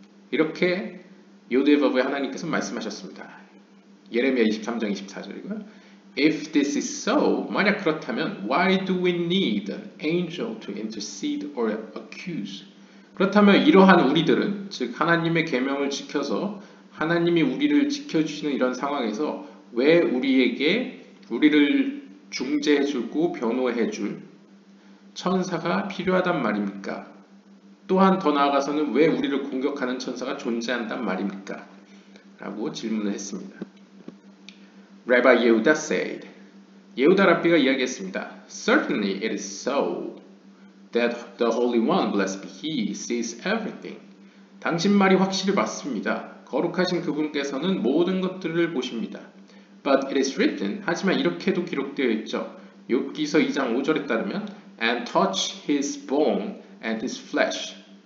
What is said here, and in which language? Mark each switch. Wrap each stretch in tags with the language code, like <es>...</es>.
<ko>이렇게 요데바브의 하나님께서 말씀하셨습니다. 예레미야 23장 24절이고요.</ko> <en>If this is so,</en> <ko>만약 그렇다면</ko> <en>why do we need an angel to intercede or accuse?</en> <ko>그렇다면 이러한 우리들은 즉 하나님의 계명을 지켜서 하나님이 우리를 지켜주시는 이런 상황에서 왜 우리를 중재해주고 변호해줄 천사가 필요하단 말입니까? 또한 더 나아가서는 왜 우리를 공격하는 천사가 존재한단 말입니까? 라고 질문을 했습니다.</ko> <en>Rabbi Yehuda said,</en> <ko>예후다 랍비가 이야기했습니다.</ko> <en>Certainly it is so that the Holy One, blessed be He, sees everything.</en> <ko>당신 말이 확실히 맞습니다. 거룩하신 그분께서는 모든 것들을 보십니다.</ko> <en>But it is written,</en> <ko>하지만 이렇게도 기록되어 있죠. 욥기서 2장 5절에 따르면</ko> <en>And touch his bone and his flesh.</en>